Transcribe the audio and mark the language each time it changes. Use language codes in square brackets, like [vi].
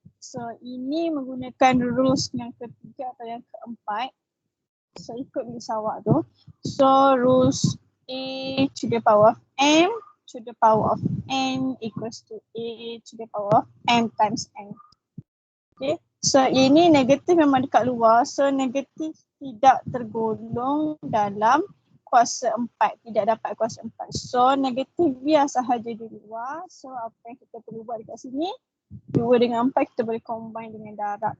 [ms] So ini menggunakan rules yang ketiga atau yang keempat. So ikut list awak tu. [en] So rules A to the power of M to the power of N equals to A to the power of M times N. Okay. [ms] So ini negatif memang dekat luar. So negatif tidak tergolong dalam kuasa 4, tidak dapat kuasa 4. So negatif biar sahaja di luar. So apa yang kita perlu buat dekat sini, 2 dengan 4 kita boleh combine dengan darab.